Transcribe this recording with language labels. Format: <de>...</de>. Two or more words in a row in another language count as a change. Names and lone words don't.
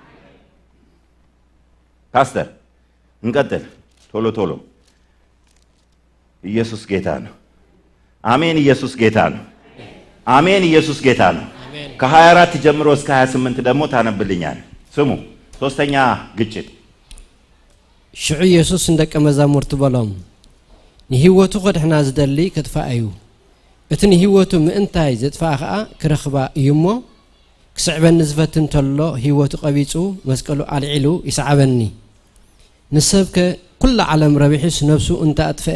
<am>ፓስተር እንቀጥል ቶሎ ኢየሱስ ጌታ ነው። አሜን። ኢየሱስ ጌታ ነው። አሜን። ኢየሱስ ጌታ ነው። ከ24 ጀምሮ እስከ 28 ደግሞ ታነብልኛል። ስሙ። ሶስተኛ ግጭት</am> <ti>ሽዑ ኢየሱስ እንደቀ መዛሙርቱ በሎም ንህይወቱ ቅድሕና ዝደሊ ክትፋእ እዩ እቲ ንህይወቱ ምእንታይ ዘጥፋእ ከዓ ክረኽባ እዩሞ ክስዕበኒ ዝፈትን ተሎ ህይወቱ ቀቢጹ መስቀሉ አልዒሉ ይስዓበኒ ንሰብከ ኩሉ ዓለም ረቢሕስ ነፍሱ እንታይ ኣጥፍአ</ti>